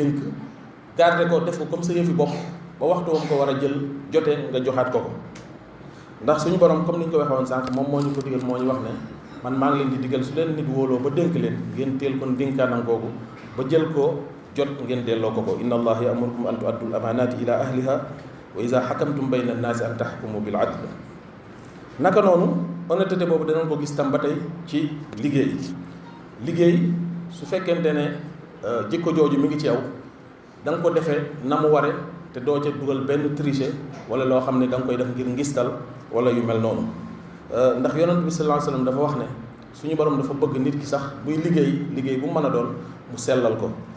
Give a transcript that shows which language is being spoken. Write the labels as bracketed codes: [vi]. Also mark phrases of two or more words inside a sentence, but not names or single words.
[wo] dénk garder ko def ko comme sa yëfi bopp ba waxtu wam ko war a jël jotee nga joxaat ko ndax suñu borom comme ni ñu ko waxee woon sànq moom moo ñu ko digal moo ñu wax ne man maa ngi leen di digal su leen nit wóoloo ba dénk leen ngeen teel ko ndénkaanam googu ba jël ko jot ngeen delloo ko [ar] إن الله يأمركم أن تؤدوا الأمانات إلى أهلها وإذا حكمتم بين الناس أن تحكموا بالعدل. [wo] naka noonu honnêteté boobu danañ ko gis tam ba tey ci liggéey su fekkente ne jikko jooju mi ngi ci yow da nga ko defee na mu ware te doo ca dugal benn tricher wala loo xam ne da nga koy def ngir ngistal wala yu mel noonu ndax yonent bi [ar] صلى الله عليه وسلم [wo] dafa wax ne suñu borom dafa bëgg nit ki sax buy liggéey bu mën a doon mu sellal ko.